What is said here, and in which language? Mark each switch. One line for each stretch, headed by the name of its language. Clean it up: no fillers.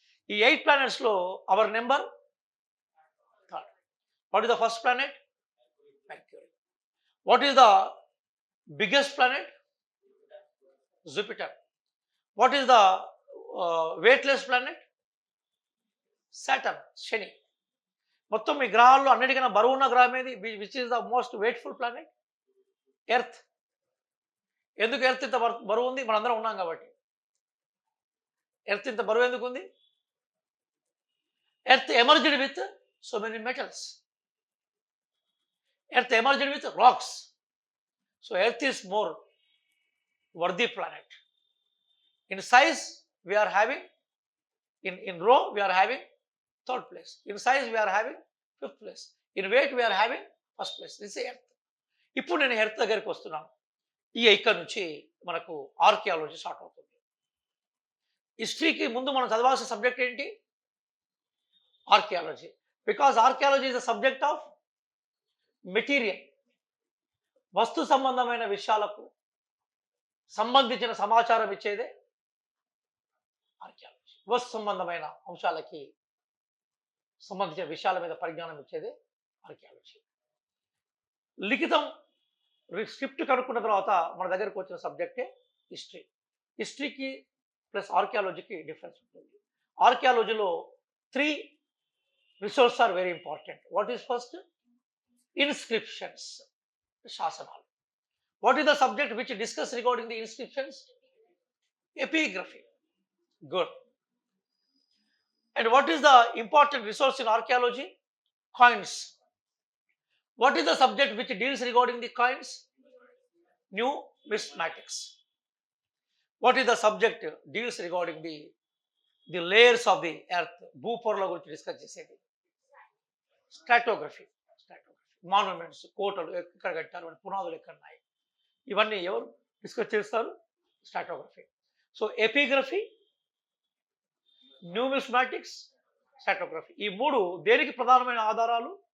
Telugu: ఈ 8 ప్లానెట్స్లో hour number 3rd.
English: What is the first planet? Mercury. What is the biggest planet? Jupiter. What is the weightless planet? Saturn, శని.
Telugu: మొత్తం ఈ గ్రహాల్లో అన్నిటికన్నా బరువు ఉన్న గ్రహం ఏది?
English: Which is the most weightful planet?
Telugu: Earth. ఎందుకు ఎర్త్ ఇంత బరువు ఉంది? మనందరం ఉన్నాం కాబట్టి. ఎర్త్ ఇంత బరువు ఎందుకు ఉంది?
English: Earth emerged with so many metals. Earth emerged with rocks. So Earth is more worthy planet. In size, we are having, in row, we are having 3rd place. In size, we are having 5th place. In weight, we are having 1st place. This is Earth.
Telugu: ఇప్పుడు నేను earth దగ్గరికి వస్తున్నాను. ఇక్కడ నుంచి మనకు archaeology start అవుతుంది. హిస్టరీకి ముందు మనం చదవాల్సిన సబ్జెక్ట్ ఏంటి? Archaeology.
English: Because archaeology is the subject of material.
Telugu: వస్తు సంబంధమైన విషయాలకు సంబంధించిన సమాచారం ఇచ్చేదే ఆర్కియాలజీ. వస్తు సంబంధమైన అంశాలకి సంబంధించిన విషయాల మీద పరిజ్ఞానం ఇచ్చేదే ఆర్కియాలజీ. లిఖితం స్క్రిప్ట్ కనుక్కున్న తర్వాత మన దగ్గరకు వచ్చిన సబ్జెక్టే హిస్టరీ. హిస్టరీకి ప్లస్ ఆర్కియాలజీకి డిఫరెన్స్ ఉంటుంది.
English: ఆర్కియాలజీలో 3 resources are very important. What is first? Inscriptions, శాసనాలు. What is the subject which discuss regarding the inscriptions? Epigraphy. Good. And what is the important resource in archaeology? Coins. What is the subject which deals regarding the coins? Numismatics. What is the subject deals regarding the layers of the earth?
Telugu: భూపొరల గురించి discuss చేసేది స్ట్రాటోగ్రఫీ. Monuments, కోటలు ఎక్కడ కట్టారు, పునాదులు ఎక్కడ ఉన్నాయి, ఇవన్నీ ఎవరు డిస్కస్ చేస్తారు? స్ట్రాటోగ్రఫీ. సో ఎపిగ్రఫీ, న్యూమిస్మాటిక్స్, స్ట్రాటోగ్రఫీ, ఈ మూడు దేనికి ప్రధానమైన ఆధారాలు?